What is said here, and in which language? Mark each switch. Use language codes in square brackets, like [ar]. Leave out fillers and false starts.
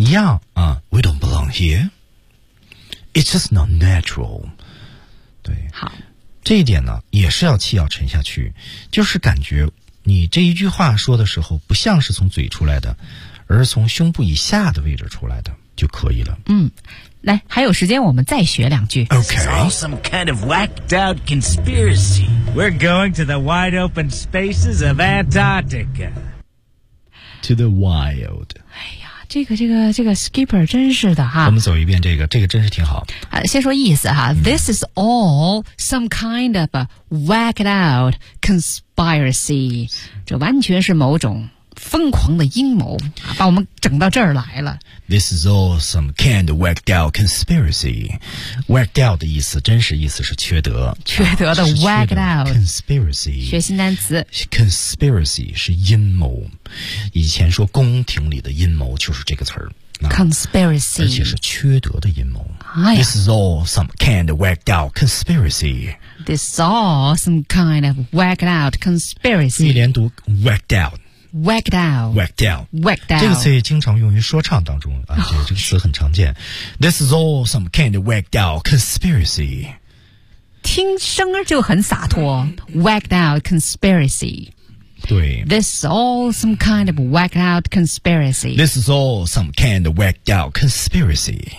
[zh] 一样啊 [en] ，We don't belong here. It's just not natural. [zh] 对，好，这一点呢，也是要气要沉下去，就是感觉你这一句话说的时候，不像是从嘴出来的，而是从胸部以下的位置出来的就可以了。来，还有时间，我们再学两句。 [en] Okay. It's all some kind of whacked out conspiracy. We're going to the wide open spaces of Antarctica. To the wild. [zh] 哎呀，这个 skipper 真是的哈。我们走一遍这个真是挺好。先说意思哈。 [en] This is all some kind of a whacked out conspiracy. [zh] 这完全是某种疯狂的阴谋把我们整到这儿来了。 [en] This is all some kind of whacked out conspiracy. [zh] Whacked out 的意思，真实意思是缺德。缺德的 whacked out [en] conspiracy [zh] 学新单词。 Conspiracy 是阴谋，以前说宫廷里的阴谋就是这个词儿。 [en] Conspiracy [zh] 而且是缺德的阴谋、哎、 [en] This is all some kind of whacked out conspiracy. This is all some kind of whacked out conspiracy. [zh] 你连读 whacked out [en] Whacked out Whacked out Whacked out [zh] 这个词也经常用于说唱当中、啊 oh. 这个词很常见。 [en] This is all some kind of whacked out conspiracy. [zh] 听声就很洒脱 [en] Whacked out conspiracy [zh] 对 [en] This is all some kind of whacked out conspiracy. This is all some kind of whacked out conspiracy.